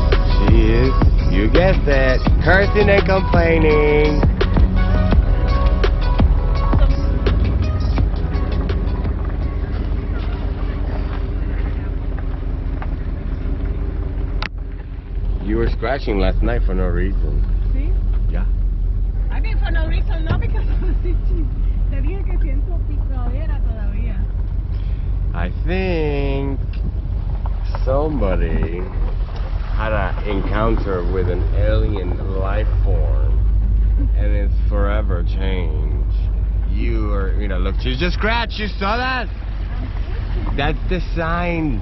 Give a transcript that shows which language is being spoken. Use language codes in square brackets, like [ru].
[en] She is, you guessed that, cursing and complaining. You were scratching last night for no reason. [es] ¿Sí? [en] Yeah. I mean, for no reason, no, because I was itchy. [es] Te dije que siento picadera todavía. [en] I think somebody had an encounter with an alien life form and it's forever changed. You are, look, she just scratched, you saw that? That's the sign.